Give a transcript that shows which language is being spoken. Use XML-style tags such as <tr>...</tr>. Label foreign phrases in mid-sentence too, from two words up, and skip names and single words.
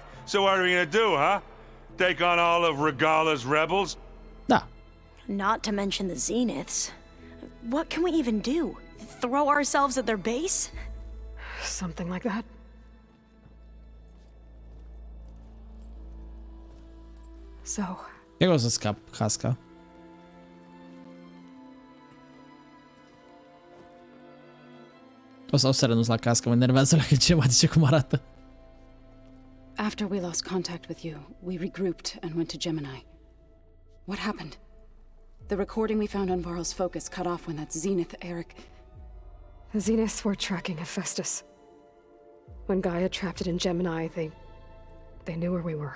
<en>So what are we gonna do, huh? Take on all of Regala's rebels?</en> <ro>Da.</ro> <en>Not to mention the Zeniths. What can we even do? Throw ourselves at their base? Something like that. So,</en> <ro>Cred că o să scap casca. O să renunț la cască, mă enervează la ce mă zice cum arată.</ro> <en>After we lost contact with you, we regrouped and went to Gemini. What happened? The recording we found on Varl's focus cut off when that Zenith Eric... the Zeniths were tracking Hephaestus. When Gaia trapped it in Gemini, they knew where we were.</en>